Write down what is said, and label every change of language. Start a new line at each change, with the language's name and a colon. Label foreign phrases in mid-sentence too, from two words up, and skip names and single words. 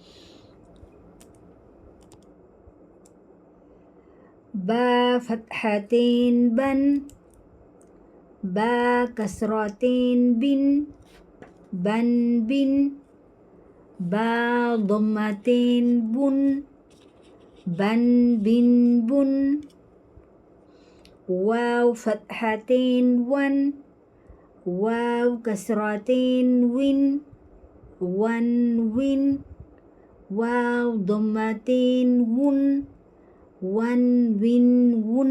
Arabic: باء فتحتين بَن باء كسرتين بِن بَن بِن باء ضمتين بُن بَن بِن بُن. واو فتحتين ون واو كسرتين وين ون وين. واو ضمتين ون ون وين ون.